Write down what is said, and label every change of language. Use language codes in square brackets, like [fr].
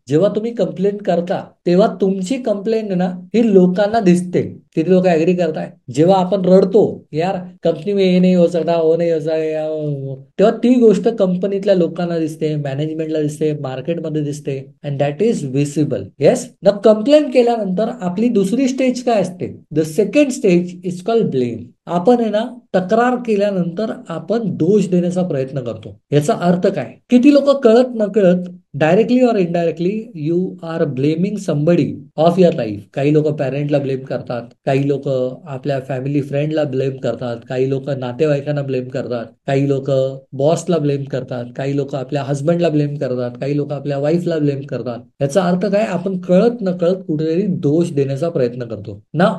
[mr] जेव्हा तुम्ही कंप्लेन करता तेव्हा तुमची कंप्लेन ना ही लोकांना दिसते. किती लोक ऍग्री करताय? जेव्हा आपण रडतो, [hi] यार कंपनी में हे नाही हो सकता, [mr] हो नाही हो सकता, तेव्हा ती गोष्ट कंपनीतल्या लोकांना दिसते, मॅनेजमेंटला दिसते, मार्केटमध्ये दिसते, [en] And that is visible. [mr] Yes. न कंप्लेन केल्यानंतर आपली दुसरी स्टेज काय असते? [en] The second stage is called blame. [mr] आपण आहे ना तक्रार केल्यानंतर आपण दोष देण्याचा प्रयत्न करतो. याचा अर्थ काय? किती लोक कळत नकळत [en] Directly और indirectly you are blaming somebody of your life. [mr] काही लोक पॅरेंटला ब्लेम करतात, काही लोक आपल्या फॅमिली फ्रेंडला ब्लेम करतात, काही लोक नातेवाईकांना ब्लेम करतात, काही लोक बॉसला ब्लेम करतात, काही लोक आपल्या हस्बंडला ब्लेम करतात, काही लोक आपल्या वाईफला ब्लेम करतात. याचा अर्थ काय? आपण कळत नकळत कुठेतरी दोष देण्याचा प्रयत्न करतो ना.